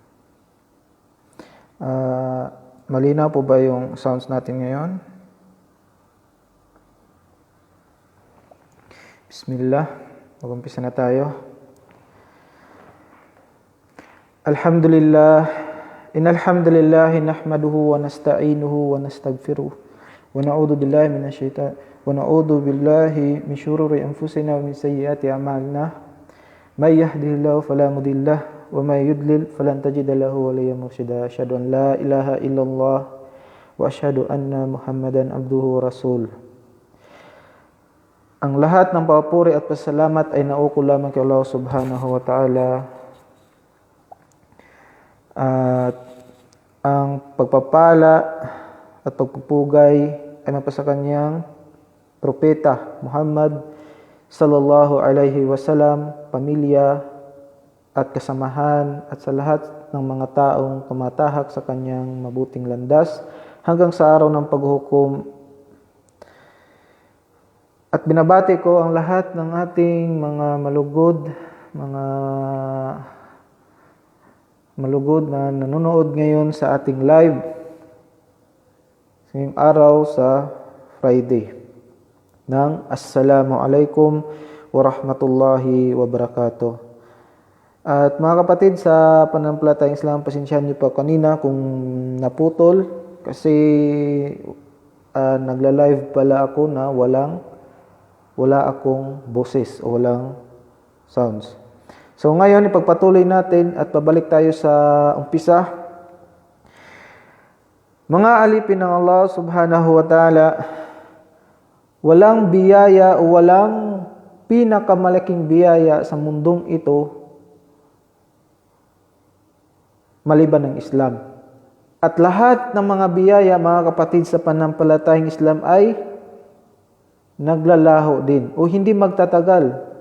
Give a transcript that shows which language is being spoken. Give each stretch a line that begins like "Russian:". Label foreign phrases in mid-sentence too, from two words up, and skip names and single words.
Filipino: Malinaw po ba yung sounds natin ngayon? Bismillah, mag-umpisa na tayo.
Arabic: الحمد لله، إن الحمد لله نحمده ونستعينه ونستغفره ونعوذ بالله من شرور أنفسنا ومن سيئات أعمالنا. من يهد الله فلا مضل ومن يضلل فلن تجد له وليا مرشدا. أشهد أن لا إله إلا الله وأشهد أن محمدا عبده ورسول.
Filipino: Ang lahat ng papuri at pasalamat ay naukol lamang kay Allah
Arabic: سبحانه وتعالى.
Filipino: At ang pagpapala at pagpupugay ay mapasa kanyang propeta Muhammad
Arabic: صلى الله عليه وسلم,
Filipino: pamilya at kasamahan at sa lahat ng mga taong tumatahak sa kanyang mabuting landas hanggang sa araw ng paghuhukom. At binabati ko ang lahat ng ating mga malugod na nanonood ngayon sa ating live ngayong araw sa Friday ng
Arabic: السلام عليكم ورحمة الله وبركاته.
Filipino: At mga kapatid sa Pananampalatayang Islam, pasensyahan niyo pa kanina kung naputol kasi nagla-live pala ako na wala akong boses o walang sounds. So ngayon ipagpatuloy natin at pabalik tayo sa umpisa. Mga alipin ng Allah
Arabic: سبحانه وتعالى,
Filipino: walang biyaya o walang pinakamalaking biyaya sa mundong ito maliban ng Islam. At lahat ng mga biyaya, mga kapatid sa pananampalatayang Islam ay naglalaho din o hindi magtatagal.